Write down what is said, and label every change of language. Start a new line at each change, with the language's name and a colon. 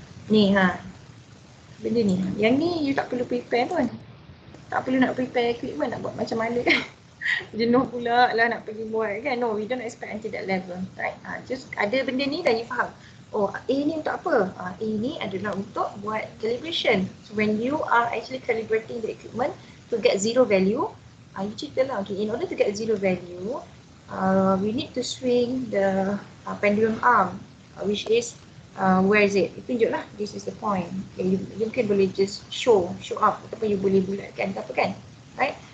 Malay: Ni benda ni. Yang ni you tak perlu prepare pun. Tak perlu nak prepare equipment, nak buat macam mana kan. Jenuh pula lah nak pergi buat kan.
English: No, we don't expect until that level, right?
Malay: Just ada benda ni dah you faham. Oh, A ni untuk apa? A ni adalah untuk buat calibration.
English: So when you are actually calibrating the equipment to get zero value,
Malay: you cerita lah,
English: okay, in order to get zero value, we need to swing the pendulum arm, which is, where is it?
Malay: You tunjuk lah,
English: this is the point.
Malay: Okay, you mungkin boleh
English: just show up,
Malay: ataupun you boleh bulatkan ke apa kan, right?